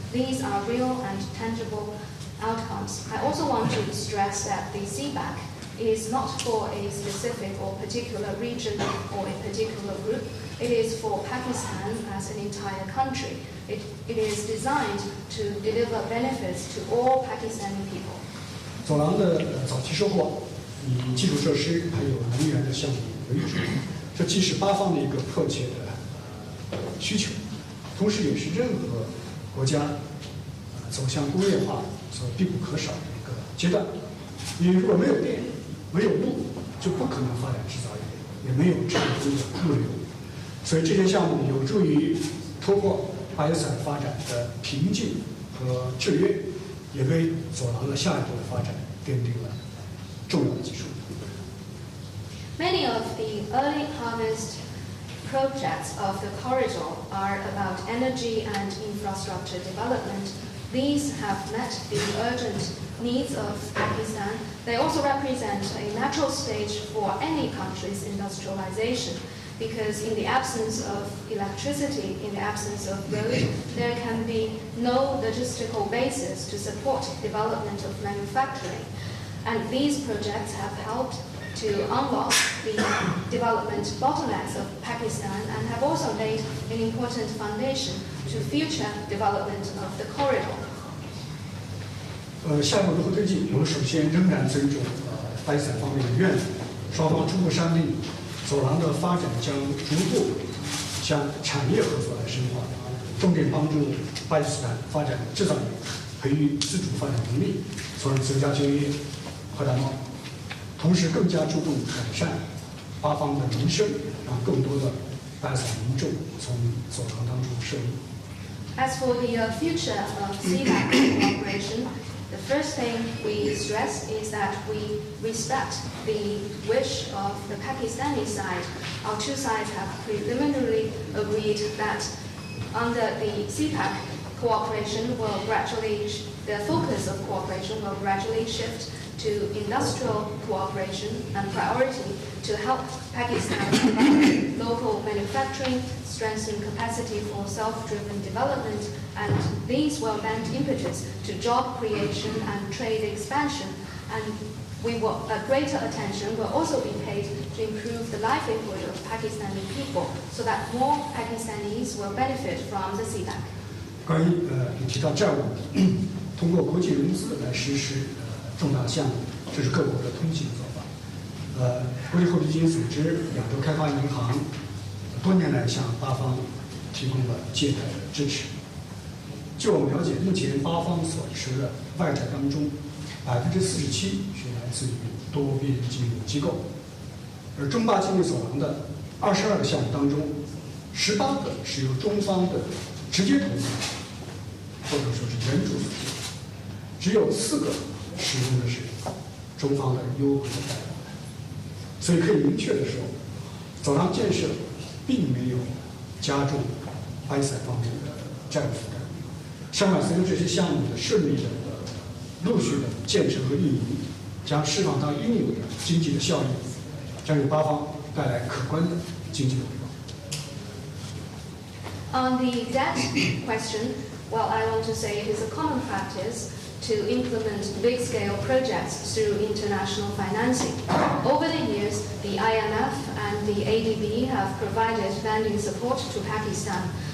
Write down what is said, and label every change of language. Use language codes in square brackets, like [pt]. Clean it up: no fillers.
[en] These are real and tangible outcomes. I also want to stress that the CPEC is not for a specific or particular region or a particular group. It is for Pakistan as an entire country. It is designed to deliver benefits to all Pakistani people. [zh] 走廊的早期收获以基础设施还有能源的项目为主，这既是8方的一个迫切的需求，同时也是任何国家走向工业化所必不可少的一个阶段。因为如果没有电、没有路，就不可能发展制造业，也没有畅通的物流。所以这些项目有助于突破巴基斯坦发展的瓶颈和制约，也为走廊的下一步的发展奠定了重要的基础。 [en] Many of the early harvest projects of the corridor are about energy and infrastructure development. These have met the urgent needs of Pakistan. They also represent a natural stage for any country's industrialization, because in the absence of electricity, in the absence of road, there can be no logistical basis to support development of manufacturing. And these projects have helped to unlock the development bottlenecks of Pakistan and have also laid an important foundation to future development of the corridor. [zh] 下一步如何推进？我们首先仍然尊重巴基斯坦方面的愿景，双方初步商定，走廊的发展将逐步向产业合作来深化，重点帮助巴基斯坦发展制造业，培育自主发展能力，从而增加就业，扩大贸易。同时，更加注重改善8方的民生，让更多的巴基斯坦民众从走廊当中受益。 [en] As for the future of CPEC cooperation, the first thing we stress is that we respect the wish of the Pakistani side. Our two sides have preliminarily agreed that under the CPEC cooperation will gradually, the focus of cooperation will gradually shift to industrial cooperation and priority to help Pakistan develop local manufacturing, strengthen capacity for self-driven development, and these will lend impetus to job creation and trade expansion. And greater attention will also be paid to improve the livelihood of Pakistani people, so that more Pakistanis will benefit from the CPEC. [zh] 关于你提到债务，通过国际融资来实施重大项目，这是各国的通行做法。国际货币基金组织、亚洲开发银行多年来向巴方提供了借贷的支持。据我们了解，目前巴方所持的外债当中，47%是来自于多边金融机构，而中巴经济走廊的22个项目当中，18个是由中方的直接投资，或者说是援助所建，只有4个使用的是中方的优惠的贷款。所以可以明确的说，走廊建设并没有加重巴基斯坦方面的债务负担。相反，随着这些项目的顺利的陆续的建成和运营，将释放它应有的经济的效益，将给巴方带来可观的经济的回报。 [en] On the exact question, well, I want to say it is a common practice to implement big-scale projects through international financing. Over the years, the IMF and the ADB have provided lending support to Pakistan.